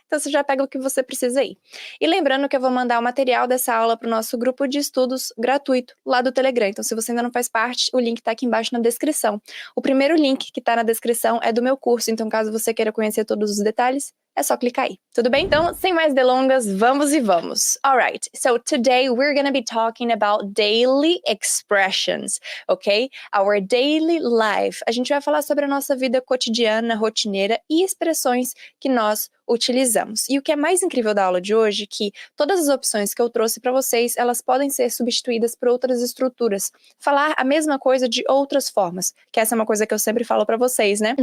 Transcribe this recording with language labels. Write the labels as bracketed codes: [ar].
[pt] Então você já pega o que você precisa aí. E lembrando que eu vou mandar o material dessa aula para o nosso grupo de estudos gratuito lá do Telegram. Então se você ainda não faz parte, o link tá aqui embaixo na descrição. O primeiro link que tá na descrição é do meu curso, então caso você queira conhecer todos os detalhes, é só clicar aí, tudo bem? Então, sem mais delongas, vamos e vamos. [en] Alright, so today we're gonna be talking about daily expressions, ok? Our daily life. [pt] A gente vai falar sobre a nossa vida cotidiana, rotineira e expressões que nós utilizamos. E o que é mais incrível da aula de hoje é que todas as opções que eu trouxe para vocês, elas podem ser substituídas por outras estruturas. Falar a mesma coisa de outras formas, que essa é uma coisa que eu sempre falo para vocês, né?